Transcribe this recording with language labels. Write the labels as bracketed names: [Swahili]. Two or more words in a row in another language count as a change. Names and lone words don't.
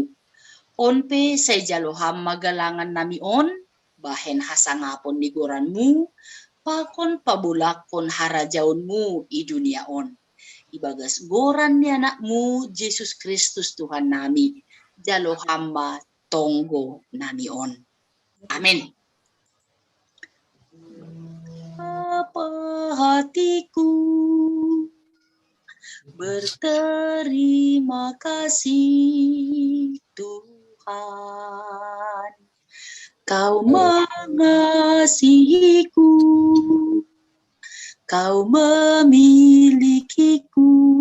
[Batak Simalungun] Onpe say jaloham magalangan nami on bahen hasangapon ni goranmu pakon pabulakon harajaunmu i dunia on. Ibagas goran ni anakmu Yesus Kristus Tuhan nami jalohamba tonggo nami on. Amin. [Indonesian] Apa hatiku berterima kasih Tuhan, Kau mengasihiku, Kau memilikiku.